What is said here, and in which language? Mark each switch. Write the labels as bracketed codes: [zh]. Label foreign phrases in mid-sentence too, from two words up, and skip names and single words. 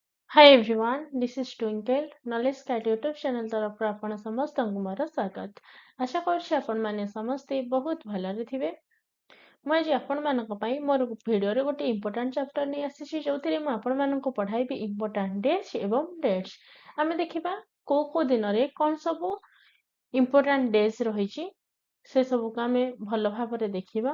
[en] Hi everyone, this is Twinkle, Knowledge Cat YouTube channel [or] ତରଫ ଆପଣ ସମସ୍ତଙ୍କୁ ମୋର ସ୍ୱାଗତ। ଆଶା କରୁଛି ଆପଣମାନେ ସମସ୍ତେ ବହୁତ ଭଲରେ ଥିବେ। ମୁଁ ଆଜି ଆପଣମାନଙ୍କ ପାଇଁ ମୋର ଭିଡ଼ିଓରେ ଗୋଟେ [en] important chapter [or] ନେଇ ଆସିଛି ଯୋଉଥିରେ ମୁଁ ଆପଣମାନଙ୍କୁ ପଢ଼ାଇବି [en] important dates [or] ଏବଂ ଡେଟ୍ସ। ଆମେ ଦେଖିବା କୋଉ ଦିନରେ କଣ ସବୁ [en] important days [or] ରହିଛି ସେ ସବୁକୁ ଆମେ ଭଲ ଭାବରେ ଦେଖିବା।